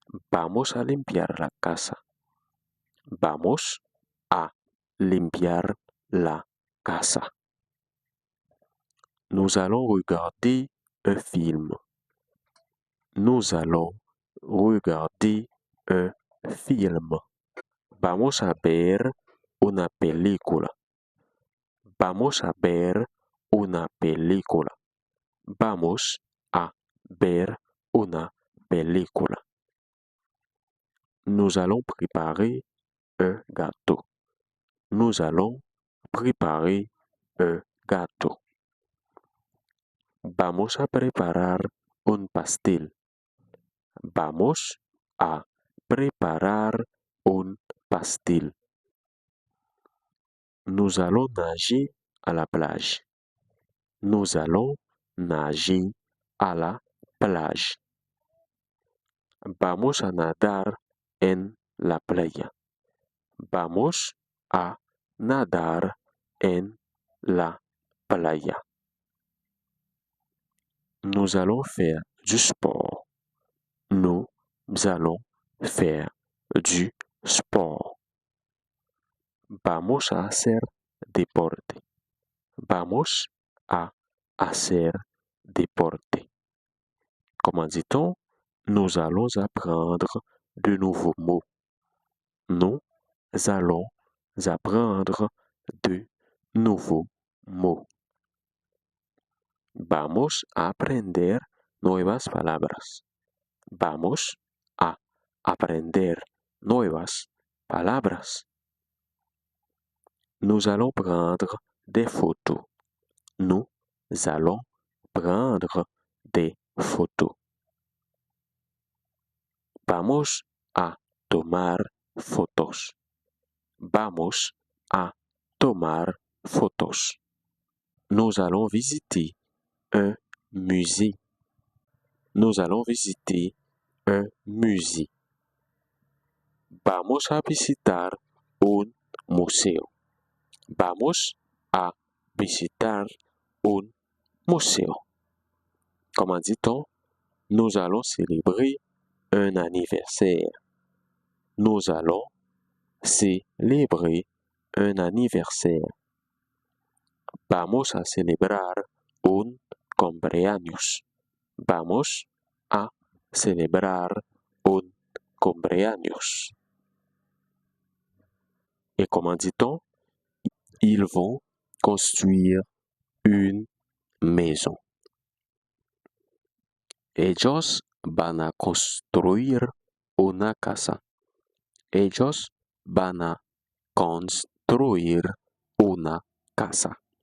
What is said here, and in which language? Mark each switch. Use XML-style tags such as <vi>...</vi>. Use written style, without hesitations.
<es>Vamos a limpiar la casa. Vamos a limpiar la casa.</es> <fr>Nous allons regarder un film. Nous allons regarder un film.</fr> <es>Vamos a ver una película. Vamos a ver una película. Vamos a ver una película.</es> <fr>Nous allons préparer un gâteau. Nous allons préparer un gâteau.</fr> <es>Vamos a preparar un pastel. Vamos a preparar un pastel.</es> <fr>Nous allons nager à la plage. Nous allons nager à la plage.</fr> <es>Vamos a nadar en la playa. Vamos a nadar en la playa.</es> <fr>Nous allons faire du sport. Nous allons faire du sport.</fr> <es>Vamos a hacer deporte. Vamos a hacer deporte.</es> <fr>Comment dit-on? Nous allons apprendre de nouveaux mots. Nous allons apprendre de nouveaux mots.</fr> <es>Vamos a aprender nuevas palabras. Vamos a aprender nuevas palabras.</es> <fr>Nous allons prendre des photos. Nous allons prendre des photos.</fr> <es>Vamos a tomar fotos. Vamos a tomar fotos.</es> <fr>Nous allons visiter un musée. Nous allons visiter un musée.</fr> <es>Vamos a visitar un museo. Vamos a visitar un museo.</es> <fr>Comment dit-on? Nous allons célébrer un anniversaire. Nous allons célébrer un anniversaire.</fr> <es>Vamos a celebrar un cumpleaños. Vamos a celebrar un cumpleaños.</es> <fr>Et comment dit-on? Ils vont construire une maison.</fr> <es>Ellos van a construir una casa. Ellos van a construir una casa.</es>